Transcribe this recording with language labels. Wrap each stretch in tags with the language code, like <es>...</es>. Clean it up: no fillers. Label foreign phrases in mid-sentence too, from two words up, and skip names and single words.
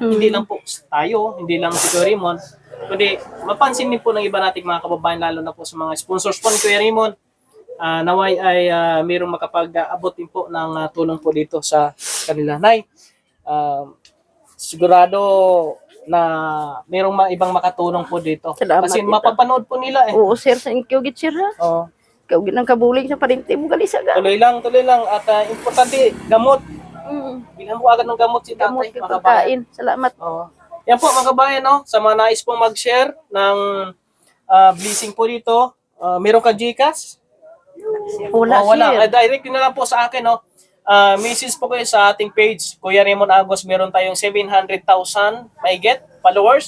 <tl>Hindi lang po tayo, hindi lang si Kuya Raymond, kundi mapansin din po ng iba nating mga kababayan, lalo na po sa mga sponsors po ni Kuya Raymond. Naway ay merong makapag-abot din po ng tulong po dito sa kanila. Nay, sigurado na merong ibang makatulong po dito. Salamat Kasi dito. mapapanood po nila eh.</tl> <hil>Oo, sir, sa inyo gid sir ha. Oo. Ikaw gid ang kabulig sa parinti mo galisa ga.</hil> <tl>Tuloy lang. At importante, gamot. Bilhan mo agad ng gamot si Gamot tatay, kay mga kabayan. pagkain. Salamat. Oo. Yan po mga kabayan, no? Sa mga nais pong mag-share ng blessing po dito, meron ka Gcash? Wala, Wala. sir. Direct nyo na lang po sa akin, no? Message po kayo sa ating page, Kuya Raymond Agos, meron tayong 700,000 may</tl> <en>get followers.</en>